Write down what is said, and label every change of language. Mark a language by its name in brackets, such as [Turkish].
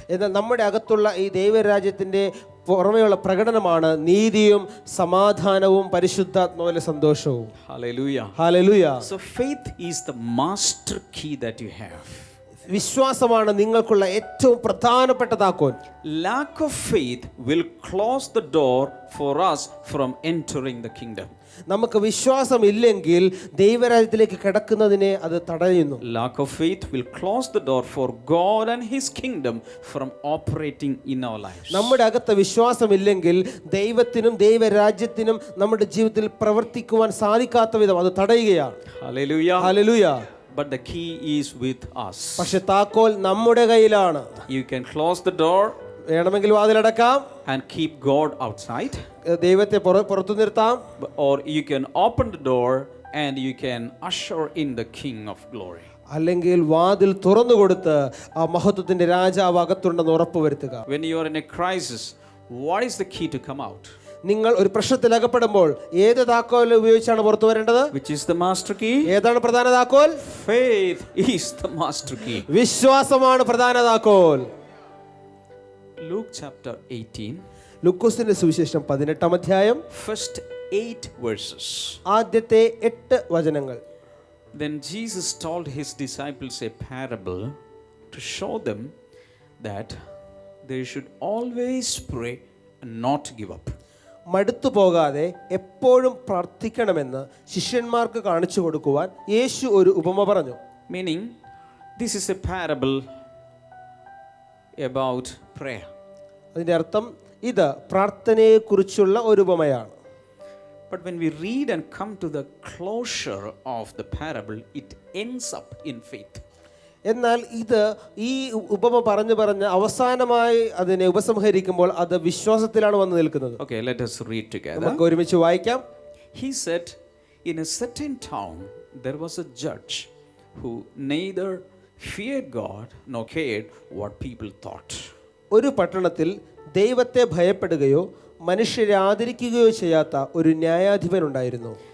[Malayalam] എന്നാൽ നമ്മുടെ അകത്തുള്ള ഈ ദൈവരാജ്യത്തിന്റെ പുറമെയുള്ള പ്രകടനമാണ് നീതിയും സമാധാനവും പരിശുദ്ധാത്മാവിലെ സന്തോഷവും. [English] Hallelujah. [Malayalam] Hallelujah. [English] So faith is the master key that you have. [Malayalam] വിശ്വാസമാണ് നിങ്ങൾക്കുള്ള ഏറ്റവും പ്രധാനപ്പെട്ട താക്കോൽ. [English] Lack of faith will close the door for us from entering the kingdom. [Malayalam] നമുക്ക് വിശ്വാസം ഇല്ലെങ്കിൽ ദൈവരാജ്യത്തിലേക്ക് കടക്കുന്നതിനെ അത് തടയുന്നു. [English] Lack of faith will close the door for God and His kingdom from operating in our lives. [Malayalam] നമ്മുടെ അകത്ത് വിശ്വാസമില്ലെങ്കിൽ ദൈവത്തിനും ദൈവരാജ്യത്തിനും നമ്മുടെ ജീവിതത്തിൽ പ്രവർത്തിക്കുവാൻ സാധിക്കാത്ത വിധം അത് തടയുകയാണ്. [English] Hallelujah. [Malayalam] Hallelujah. [English] But the key is with us. [Malayalam] പക്ഷെ താക്കോൽ നമ്മുടെ കയ്യിലാണ്. [English] You can close the door [Malayalam] വേണമെങ്കിൽ വാതിലടക്കാം, [English] and keep God outside, [Malayalam] ദൈവത്തെ പുറത്തു നിർത്താം, [English] or you can open the door and you can usher in the King of glory. [Malayalam] അല്ലെങ്കിൽ വാതിൽ തുറന്നു കൊടുത്ത് ആ മഹത്വത്തിന്റെ രാജാവ് അകത്തുണ്ടെന്ന് ഉറപ്പുവരുത്തുക. [English] When you are in a crisis, what is the key to come out? [Malayalam] നിങ്ങൾ ഒരു പ്രശ്നത്തിൽ അകപ്പെടുമ്പോൾ ഏത് താക്കോൽ ഉപയോഗിച്ചാണ് പുറത്തു വരേണ്ടത്? [English] Which is the master key? [Malayalam] ഏതാണ് പ്രധാന താക്കോൽ? [English] Faith is the master key. [Malayalam] വിശ്വാസമാണ് പ്രധാന താക്കോൽ. [English] Luke chapter 18, [Malayalam] ലൂക്കോസിന്റെ സുവിശേഷം 18-ാം അധ്യായം [English] first 8 verses. [Malayalam] ആദ്യത്തെ 8 വചനങ്ങൾ. [English] Then Jesus told his disciples a parable to show them that they should always pray and not give up. [Malayalam] മടുത്തു പോകാതെ എപ്പോഴും പ്രാർത്ഥിക്കണമെന്ന് ശിഷ്യന്മാർക്ക് കാണിച്ചു കൊടുക്കുവാൻ യേശു ഒരു ഉപമ പറഞ്ഞു. [English] Meaning, this is a parable about prayer. [Malayalam] അതിൻ്റെ അർത്ഥം ഇത് പ്രാർത്ഥനയെക്കുറിച്ചുള്ള ഒരു ഉപമയാണ്. [English] But when we read and come to the closure of the parable, it ends up in faith. [Malayalam] എന്നാൽ ഇത് ഈ ഉപമ പറഞ്ഞ് അവസാനമായി അതിനെ ഉപസംഹരിക്കുമ്പോൾ അത് വിശ്വാസത്തിലാണ് വന്നു നിൽക്കുന്നത്. [English] Okay, let us read together. [Malayalam] നമുക്ക് ഒരുമിച്ച് വായിക്കാം. [English] He said, in a certain town there was a judge who neither feared God nor cared what people thought. [Malayalam] ഒരു പട്ടണത്തിൽ ദൈവത്തെ ഭയപ്പെടുകയോ മനുഷ്യരെ ആദരിക്കുകയോ ചെയ്യാത്ത ഒരു ന്യായാധിപൻ ഉണ്ടായിരുന്നു.